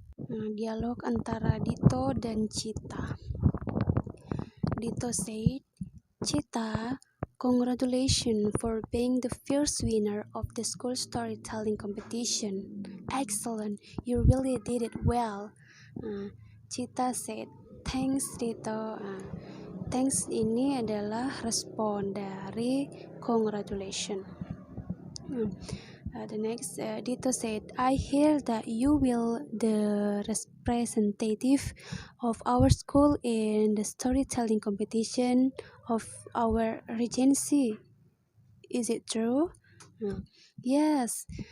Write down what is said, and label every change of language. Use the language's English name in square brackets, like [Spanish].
[Indonesian] Dialog antara Dito dan Cita. [English] Dito said, Cita, congratulations for being the first winner of the school storytelling competition. Excellent, you really did it well. Cita said, thanks Dito. [Indonesian] Thanks ini adalah respon dari congratulations. [English] The next, Dito said, I hear that you will the representative of our school in the storytelling competition of our regency. Is it true? Yes.